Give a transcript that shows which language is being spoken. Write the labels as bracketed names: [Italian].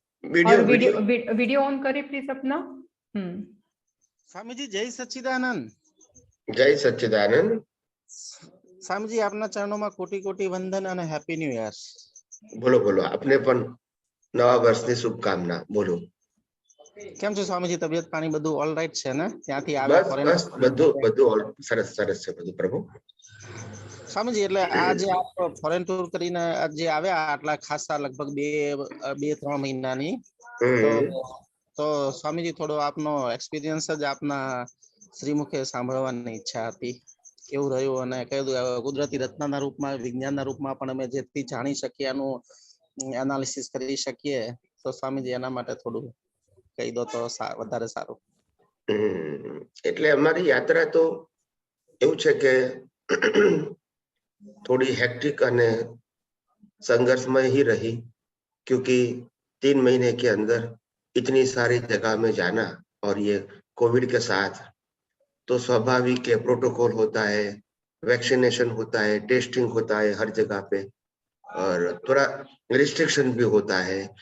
[Hindi] Video on करें please अपना। स्वामी जी जय सच्चिदानंद। जय सच्चिदानंद। स्वामी जी आपना चरणों में कोटि कोटि वंदन [Gujarati] અને હેપી ન્યુ યર। બોલો अपने पण नवा वर्षની શુભકામના બોલો। કેમ છો સ્વામી जी, તબિયત પાણી બધું ઓલ રાઈટ છે ને? ત્યાંથી આવે બસ બધું સરસ છે બધું પ્રભુ। स्वामी जी એટલે આજે આપ ફોરેન ટૂર કરીને આજે આવ્યા આટલા ખાસા લગભગ 2-3 મહિનાની, તો स्वामी जी થોડો આપનો એક્સપિરિયન્સ જ આપના શ્રીમુખે સાંભળવાની ઈચ્છા હતી। કેવું રહ્યું અને કયું કુદરતી રત્નના રૂપમાં વિજ્ઞાનના રૂપમાં પણ અમે જેથી જાણી શકીએ એનું એનાલિસિસ કરી શકીએ, તો સ્વામીજી એના માટે થોડું કહી દો તો વધારે સારું। એટલે અમારી યાત્રા તો એવું છે કે [Hindi] थोड़ी हेक्टिक અને संघर्षमय ही रही, क्योंकि 3 महीने के अंदर इतनी सारी जगह में जाना और ये कोविड के साथ, तो स्वाभाविक है प्रोटोकॉल होता है, वैक्सीनेशन होता है, टेस्टिंग होता है हर जगह पे, और थोड़ा रिस्ट्रिक्शन भी होता है।